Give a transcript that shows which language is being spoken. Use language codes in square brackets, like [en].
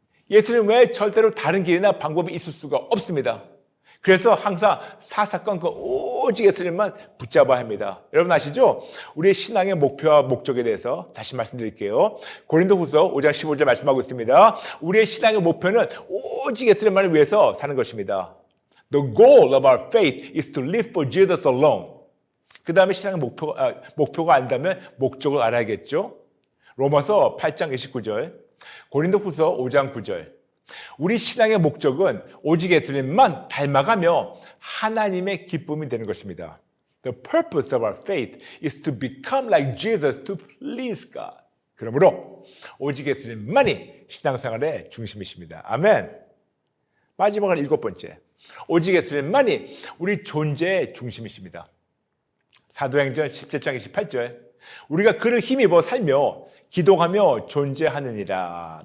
[ko] 예수님 외에 절대로 다른 길이나 방법이 있을 수가 없습니다. 그래서 항상 사사건건 오직 예수님만 붙잡아야 합니다. 여러분 아시죠? 우리의 신앙의 목표와 목적에 대해서 다시 말씀드릴게요. 고린도후서 5장 15절 말씀하고 있습니다. 우리의 신앙의 목표는 오직 예수님만을 위해서 사는 것입니다. [en] The goal of our faith is to live for Jesus alone. [ko] 그 다음에 신앙의 목표가 안다면 목적을 알아야겠죠. 로마서 8장 29절, 고린도후서 5장 9절. 우리 신앙의 목적은 오직 예수님만 닮아가며 하나님의 기쁨이 되는 것입니다. [en] The purpose of our faith is to become like Jesus to please God. [ko] 그러므로 오직 예수님만이 신앙생활의 중심이십니다. 아멘. 마지막으로 7번째. 오직 예수님만이 우리 존재의 중심이십니다. 사도행전 17장 28절 우리가 그를 힘입어 살며 기동하며 존재하느니라.